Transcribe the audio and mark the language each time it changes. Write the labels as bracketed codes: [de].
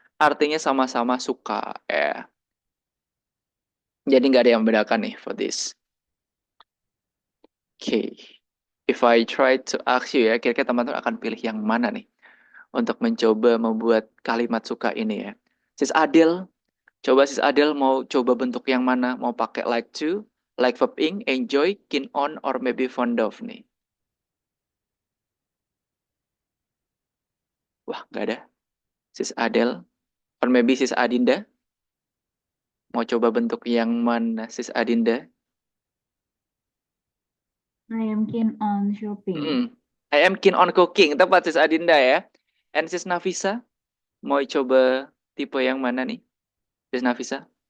[id] Artinya sama-sama suka ya. Jadi nggak ada yang membedakan nih [en] for this. [id] Okay. [en] If I try to ask you [id] ya, kira-kira teman-teman akan pilih yang mana nih? Untuk mencoba membuat kalimat suka ini ya. Sis Adel, coba Sis Adel mau coba bentuk yang mana? Mau pakai like to, like verb ing, enjoy, keen on, [en] or maybe [id] fond of nih? Wah, nggak ada. Sis Adel, [en] or maybe [id] Sis Adinda? Mau coba bentuk yang mana Sis Adinda? [en] I am keen on shopping. I am keen on cooking. [id] Tepat Sis Adinda ya. [en] And [id] Sis Nafisa, mau coba tipe yang mana nih? Sis Nafisa?